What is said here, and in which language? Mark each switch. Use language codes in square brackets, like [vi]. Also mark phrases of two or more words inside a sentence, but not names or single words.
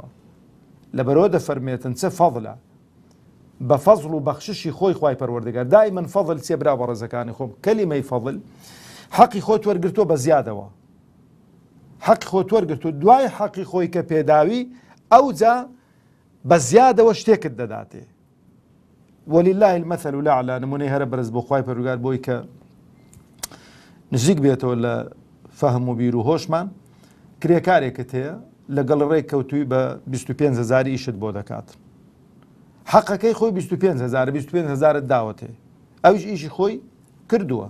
[ckb] لەبەرەوە دەفەرمێتن چه فەضلە، بە فەضل و بەخششی خۆی خوای پەروەردگار. دائیمەن فەضل چێ برا بە ڕێزەکانی خۆم، کەلیمەی فەضل حەقی خۆت وەرگرتۆ بە زیادەوە، حەقی خۆت وەرگرتۆ دوای حەقی خۆی کە پێداوی ئەوجا بە زیادەوە شتێکت دەداتێ. [ar] ولله المثل الأعلى. [ckb] نمونەی هەرە بەرز بۆ خوای پەروەردگار بۆی کە نزیک بێتەوە لە فەهم و بیر و هۆشمان. کرێکارێکت هەیە لەگەڵ ڕێک کەوتووی بە 25,000 ئیشت بۆ دەکات. حەقەکەی خۆی 25,000 داوەتێ، ئەویش ئیشی خۆی کردووە.